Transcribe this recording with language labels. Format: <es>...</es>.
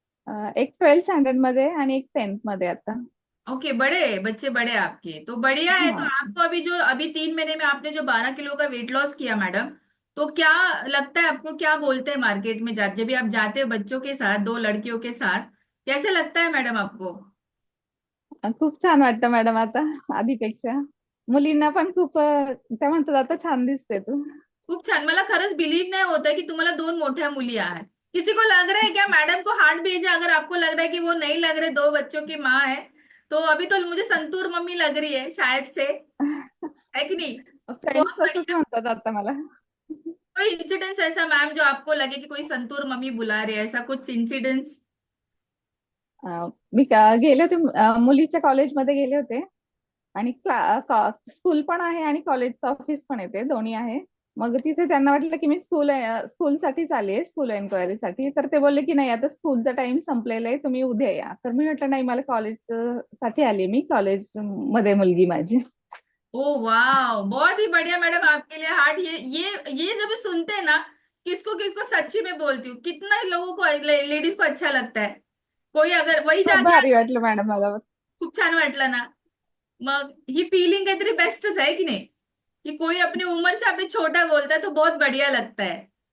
<mr>एक 12th standard मध्ये आणि एक 10th मध्ये आता.</mr> <hi>ओके, बड़े बच्चे, बड़े आपके तो बढ़िया है। तो हा. आपको अभी जो अभी 3 महीने में आपने जो 12 किलो का वेट लॉस किया मैडम, तो क्या लगता है आपको, क्या बोलते हैं मार्केट में जाते, जब भी आप जाते हो बच्चों के साथ, 2 लड़कियों के साथ, कैसे लगता है मैडम आपको?</hi> <mr>खूप छान वाटतं मॅडम आता आधीपेक्षा. मुलींना पण खूप त्या म्हणतात आता छान दिसते तू. खूप छान। मला खरंच बिलीव नाही होत है की तुम्हाला 2 मोठ्या मुली आहेत।</mr> <hi>किसी को लग रहा है क्या मैडम को हार्ट भेजे? अगर आपको लग रहा है कि वो नहीं लग रहे, 2 बच्चों की माँ है, तो अभी तो मुझे संतूर मम्मी लग रही है शायद से, है कि नहीं?</hi> <mr>फ्रेंड्स</mr> <hi>बहुत</hi> <mr>तसंच</mr> <hi>बढ़िया।</hi> <mr>म्हणतात आता मला.</mr> <hi>कोई इंसिडेंस ऐसा मैम जो आपको लगे कि कोई संतूर मम्मी बुला रही है, ऐसा कुछ इंसिडेंस?</hi> <mr>मी गेले होते मुलीच्या कॉलेजमध्ये गेले होते. आणि स्कूल पण आहे आणि कॉलेजचं ऑफिस पण येते, दोन्ही आहे. मग तिथे त्यांना वाटलं की मी स्कूलसाठीच आली आहे, स्कूल एन्क्वायरीसाठी. तर ते बोलले की नाही, आता स्कूलचा टाइम संपलेला आहे, तुम्ही उद्या या. तर मी म्हटलं नाही, मला कॉलेज साठी आली, मी कॉलेज मध्ये मुलगी माझी.</mr> <hi>ओ वाह, बहुत ही बढ़िया मैडम आपके लिए हार्ट। ये जब भी सुनते हैं ना, किसको किसको सच्ची में बोलती हूँ, कितना ही लोगों को, लेडीज को अच्छा लगता है। कोई अगर वही</hi> <mr>खूप</mr> <hi>जाके</hi> <mr>भारी वाटलं मॅडम मला. खूप छान वाटलं ना। मग ही फीलिंग काहीतरी बेस्टच आहे की नाही,</mr> <hi>कि कोई अपनी उम्र से अभी छोटा बोलता है तो बहुत बढ़िया लगता है।</hi>